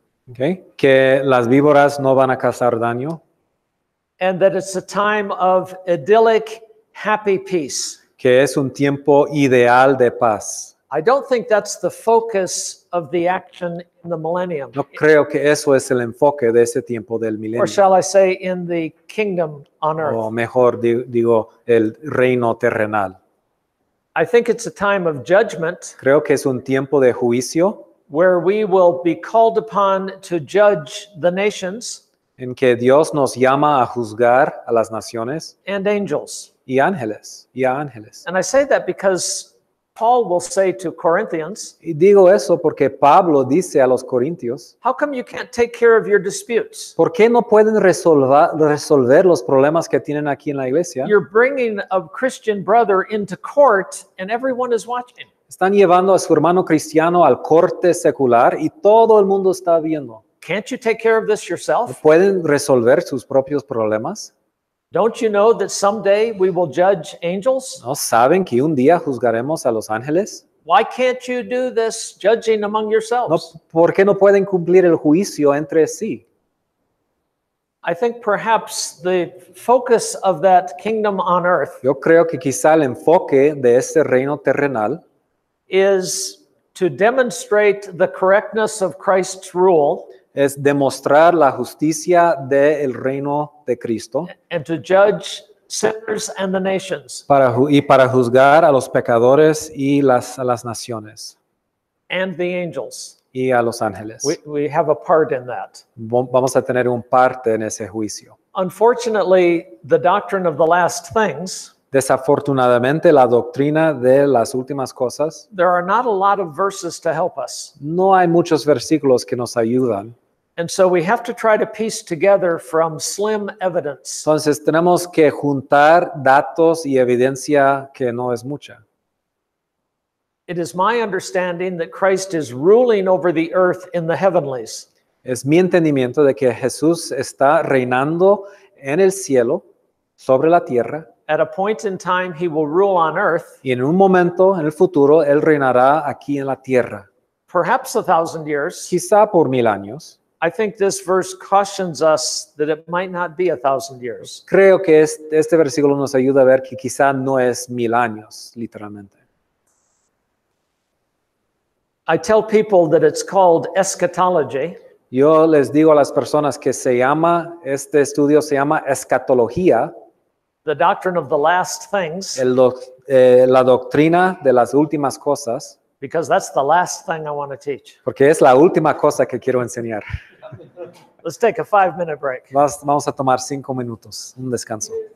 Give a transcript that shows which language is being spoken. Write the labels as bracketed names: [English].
[Spanish] okay, que las víboras no van a causar daño, [English] and that it's a time of idyllic, happy peace. [Spanish] que es un tiempo ideal de paz. [English] I don't think that's the focus of the action in the millennium. [Spanish] No creo que eso es el enfoque de ese tiempo del milenio. [English] Or shall I say, in the kingdom on earth. [Spanish] O mejor digo, el reino terrenal. [English] I think it's a time of judgment [Spanish] Creo que es un tiempo de juicio [English] where we will be called upon to judge the nations [Spanish] en que Dios nos llama a juzgar a las naciones [English] and angels. [Spanish] y ángeles, y a ángeles. [English] And I say that because Paul will say to Corinthians, [Spanish] Y digo eso porque Pablo dice a los corintios, [English] how come you can't take care of your disputes? [Spanish] ¿por qué no pueden resolver los problemas que tienen aquí en la iglesia? [English] You're bringing a Christian brother into court and everyone is watching. [Spanish] Están llevando a su hermano cristiano al corte secular y todo el mundo está viendo. [English] Can't you take care of this yourself? [Spanish] ¿Pueden resolver sus propios problemas? [English] Don't you know that someday we will judge angels? [Spanish] ¿No saben que un día juzgaremos a los ángeles? [English] Why can't you do this judging among [Spanish] No, [English] yourselves? [Spanish] ¿por qué no pueden cumplir el juicio entre sí? [English] I think perhaps the focus of that kingdom on earth [Spanish] Yo creo que quizá el enfoque de este reino terrenal [English] is to demonstrate the correctness of Christ's rule [Spanish] es demostrar la justicia del reino de Cristo [English] and to judge sinners and the nations [Spanish] y para juzgar a los pecadores y a las naciones [English] and the angels. [Spanish] y a los ángeles. [English] We have a part in that. [Spanish] Vamos a tener un parte en ese juicio. [English] Unfortunately, the doctrine of the last things, [Spanish] Desafortunadamente, la doctrina de las últimas cosas, [English] there are not a lot of verses to help us. [Spanish] no hay muchos versículos que nos ayudan. [English] And so we have to try to piece together from slim evidence [Spanish] Entonces tenemos que juntar datos y evidencia que no es mucha. [English] It is my understanding that Christ is ruling over the earth in the heavenlies. [Spanish] Es mi entendimiento de que Jesús está reinando en el cielo, sobre la tierra, [English] At a point in time, he will rule on earth, [Spanish] y en un momento, en el futuro, Él reinará aquí en la tierra, [English] perhaps 1,000 years. [Spanish] quizá por 1000 años. [English] I think this verse cautions us that it might not be 1,000 years. [Spanish] Creo que este versículo nos ayuda a ver que quizá no es 1000 años, literalmente. [English] I tell people that it's called eschatology [Spanish] Yo les digo a las personas que este estudio se llama escatología, [English] the doctrine of the last things, [Spanish] la doctrina de las últimas cosas, [English] because that's the last thing I want to teach. [Spanish] porque es la última cosa que quiero enseñar. [English] Let's take a 5-minute break. [Spanish] Vamos a tomar 5 minutos, un descanso.